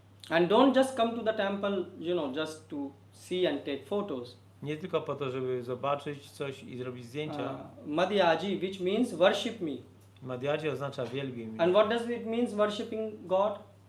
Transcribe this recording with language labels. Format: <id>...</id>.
<en>And don't just come to the temple, just to see and take photos.</en> <pl>Nie tylko po to, żeby zobaczyć coś i zrobić zdjęcia.</pl> <en>Madhyaji, which means worship me.</en> <pl>Madhyaji oznacza wielbij mnie.</pl> <en>And what does it mean worshipping God?</en>